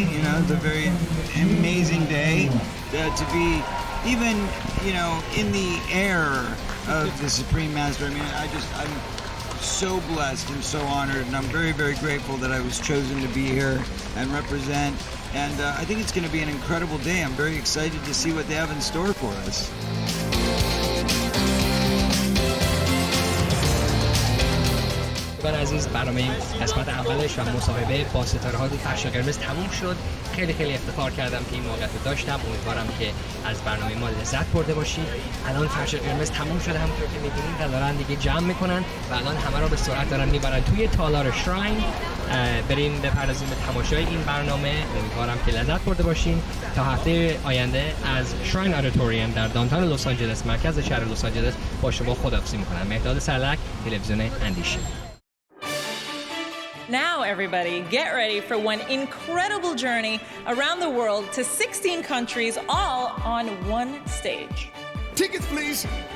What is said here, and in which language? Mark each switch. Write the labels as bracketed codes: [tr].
[en] You know, it's a very amazing day to be even, you know, in the air of the Supreme Master. I mean, I'm so blessed and so honored, and I'm very, very grateful that I was chosen to be here and represent. And I think it's going to be an incredible day. I'm very excited to see what they have in store for us. [fa] دوستان عزیز، برنامه قسمت اولش و مصاحبه با ستاره‌های فرش قرمز تموم شد. خیلی افتخار کردم که این موقعیت رو داشتم. امیدوارم که از برنامه ما لذت برده باشید. الان فرش قرمز تموم شده، همونطور که می‌بینید و دارن دیگه جمع میکنن و الان همه رو به سرعت دارن میبرن توی تالار شراین. بریم بپردازیم به تماشای این برنامه. امیدوارم که لذت برده باشین. تا هفته آینده از شراین آدیتوریوم در دانتان لس آنجلس، مرکز شهر لس آنجلس، با شما خداحافظی میکنم. مهداد سرلک، تلویزیون اندیشه. [en] Now, everybody, get ready for one incredible journey around the world to 16 countries, all on one stage. Tickets, please.